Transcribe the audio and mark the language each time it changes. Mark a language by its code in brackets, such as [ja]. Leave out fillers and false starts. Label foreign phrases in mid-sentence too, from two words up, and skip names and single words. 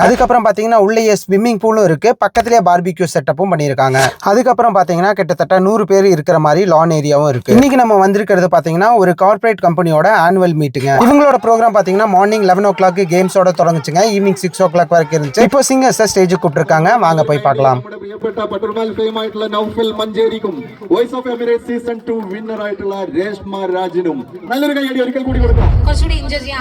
[ta] அதுக்கப்புறம் பாத்தீங்கன்னா உள்ளேயே ஸ்விம்மிங் பூலும் இருக்கு. பக்கத்திலே பார்பிக்யூ செட்டப்பும் பண்ணிருக்காங்க. அதுக்கப்புறம் பாத்தீங்கன்னா கிட்டத்தட்ட 100 பேர் இருக்கிற மாதிரி லான் ஏரியாவும் இருக்கு. இன்னைக்கு நம்ம வந்திருக்கிறது பாத்தீங்கன்னா ஒரு கார்ப்பரேட் கம்பெனியோட ஆனுவல் மீட்டிங். இவங்களோட ப்ரோக்ராம் பாத்தீங்கன்னா மார்னிங் 11 o'clock கேம்ஸோட தொடங்குச்சுங்க. ஈவினிங் 6 o'clock வரைக்கும் இருந்துச்சு. இப்போ சிங்கர்ஸ் ஸ்டேஜுக்கு கூப்பிட்டுருக்காங்க. வாங்க போய் பார்க்கலாம். [ml] നൗഫൽ മഞ്ചേരിക്കും വോയിസ് ഓഫ് എമിറേറ്റ്സ് സീസൺ 2 വിന്നർ ആയിട്ടുള്ള രേഷ്മ രാജിനും നല്ലൊരു കൈയടി ഒരിക്കൽ കൂടി കൊടുക്കാം. കുറച്ചുകൂടി എൻജോയ് ചെയ്യാം.